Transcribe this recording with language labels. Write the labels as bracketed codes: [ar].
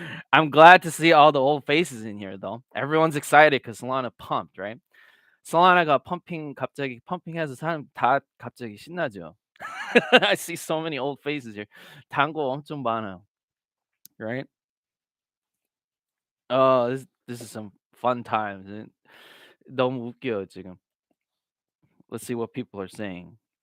[en] I'm glad to see all the old faces in here though. Everyone's excited because Solana pumped, right? [ko] Solana가 갑자기 펌핑해서 사람 다 갑자기 신나죠. [en] I see so many old faces here. [ko] 단고 엄청 많아요. [en] Right? This is some fun times. [ko] 너무 웃겨요 지금. [en] Let's see what people are saying.